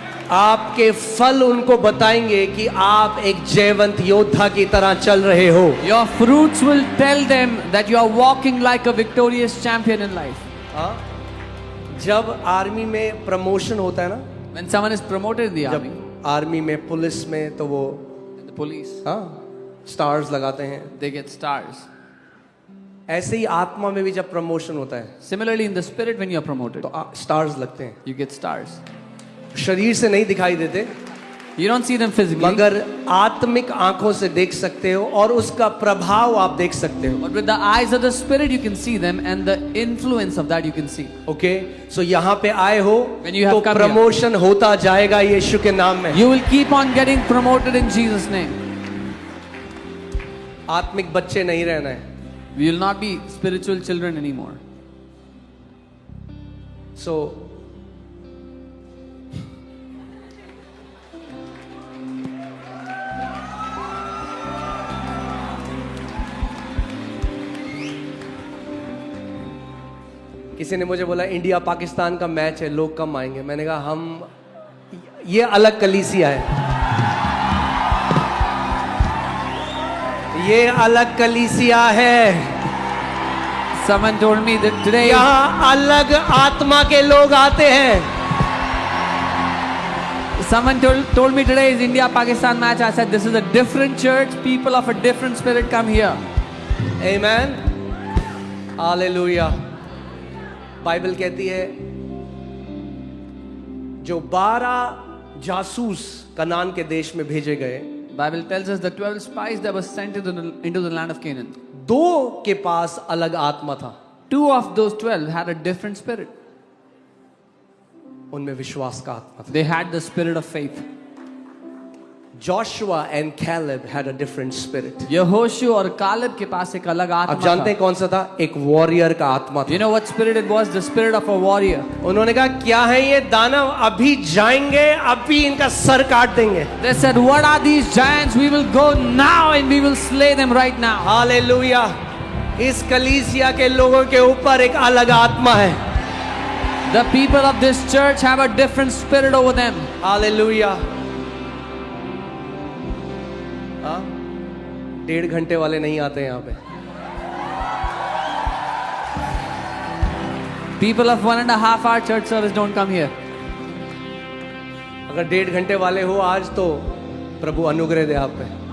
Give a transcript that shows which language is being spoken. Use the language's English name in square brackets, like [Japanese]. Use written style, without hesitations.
[Hindi] आपके फल उनको बताएंगे कि आप एक जयवंत योद्धा की तरह चल रहे हो. [English] Your fruits will tell them that you are walking like a victorious champion in life. [Hindi] हाँ? जब आर्मी में प्रमोशन होता है ना, [English] When someone is promoted in the army, [Hindi] जब आर्मी में पुलिस में तो वो [English] in the police, [Hindi] हाँ स्टार्स लगाते हैं. [English] they get stars. [Hindi] ऐसे ही आत्मा में भी जब प्रमोशन होता है [English] Similarly, in the spirit, when you are promoted, [Hindi] तो स्टार्स लगते हैं. [English] you get stars. [Hindi] शरीर से नहीं दिखाई देते, [English] You don't see them physically, [Hindi] मगर आत्मिक आंखों से देख सकते हो और उसका प्रभाव आप देख सकते हो. [English] but with the eyes of the spirit you can see them, and the influence of that you can see. [Hindi] Okay? सो यहाँ पे आए हो [English] When you have [Hindi] तो [English] come here, [Hindi] प्रमोशन होता जाएगा यीशु के नाम में. [English] you will keep on getting promoted in Jesus' name. [Hindi] आत्मिक बच्चे नहीं रहना है. [English] We will not be spiritual children anymore. [Hindi] सो किसी ने मुझे बोला इंडिया पाकिस्तान का मैच है, लोग कम आएंगे। मैंने कहा हम ये अलग कलीसिया है, ये अलग कलीसिया है। [English] Someone told me that today, [Hindi] यहाँ अलग आत्मा के लोग आते हैं। [English] someone told me today is India-Pakistan match. I said this is a different church. People of a different spirit come here. Amen. Hallelujah. [Hindi] Bible कहती है जो 12 जासूस कनान के देश में भेजे गए, [English] Bible tells us the 12 spies that were sent into the land of Canaan. [Hindi] 2 के पास अलग आत्मा था, [English] 2 of those 12 had a different spirit. [Hindi] उनमें विश्वास का आत्मा था। [English] They had the spirit of faith. Joshua and Caleb had a different spirit. [Hindi] यहोशू और कालेब के पास एक अलग आत्मा आप जानते हैं था. कौन सा था? एक वॉरियर का आत्मा [English] You [Hindi] था। [English] know what spirit it was? The spirit of a warrior. [Hindi] उन्होंने कहा क्या है ये दानव, अभी जाएंगे, अभी इनका सर काट देंगे। [English] They said, what are these giants? We will go now and we will slay them right now. Hallelujah. [Hindi] इस कलीसिया के लोगों के ऊपर एक अलग आत्मा है। [English] The people of this church have a different spirit over them. Hallelujah. [Hindi] 1.5 घंटे वाले नहीं आते यहाँ पे। [English] People of 1.5 hour church service don't come here. [Hindi] अगर 1.5 घंटे वाले हो आज तो प्रभु अनुग्रह दे आप पे।